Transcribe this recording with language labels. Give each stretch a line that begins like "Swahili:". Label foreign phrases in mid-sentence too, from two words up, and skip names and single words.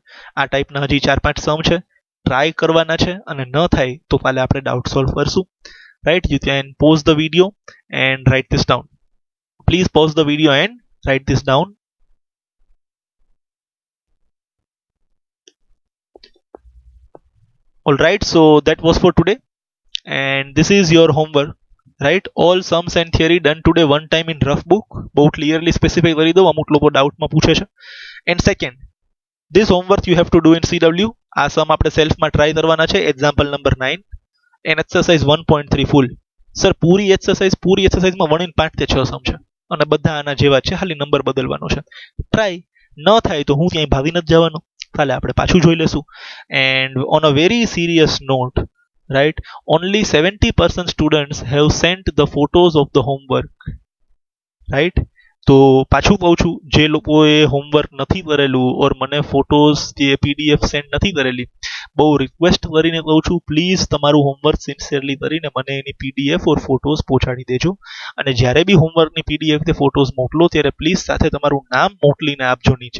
Gujarati: આ ટાઈપના હજી 4-5 સમ છે, ટ્રાય કરવાના છે, અને ન થાય તો કાલે આપણે
English: doubt solve
Gujarati: કરશું.
English: Right, you can pause the video and write this down. Please pause the video and write this down. Alright, so that was for today and this is your homework. Right, all sums and theory done today one time in rough book.
Gujarati: બહુ
English: clearly specify
Gujarati: કરી દઉં, અમુક લોકો ડાઉટમાં પૂછે છે.
English: And second, this homework you have to do in CW.
Gujarati: આ સમ આપણે સેલ્ફમાં ટ્રાય કરવાના છે.
English: Example number 9 and exercise 1.3 full.
Gujarati: સર પૂરી એક્સરસાઇઝમાં 1 in 5 તે 6 સમ છે અને બધા આના જેવા છે, ખાલી નંબર બદલવાનો છે. ટ્રાય ન થાય તો હું ક્યાંય ભાગી નથી જવાનો, કાલે આપણે પાછું જોઈ લેશું.
English: And on a very serious note, right, only 70% students have sent the photos of the homework. right,
Gujarati: તો પાછું કહું છું, જે લોકોએ હોમવર્ક નથી કરેલું ઓર મને ફોટોઝ કે
English: PDF send
Gujarati: નથી કરેલી, બહુ રિક્વેસ્ટ કરીને કહું છું, પ્લીઝ તમારું
English: homework sincerely
Gujarati: કરીને મને એની
English: PDF or photos
Gujarati: પહોંચાડી દેજો. અને જ્યારે બી હોમવર્કની પીડીએફ કે ફોટોઝ મોકલો ત્યારે પ્લીઝ સાથે તમારું નામ મોકલીને આપજો નીચે.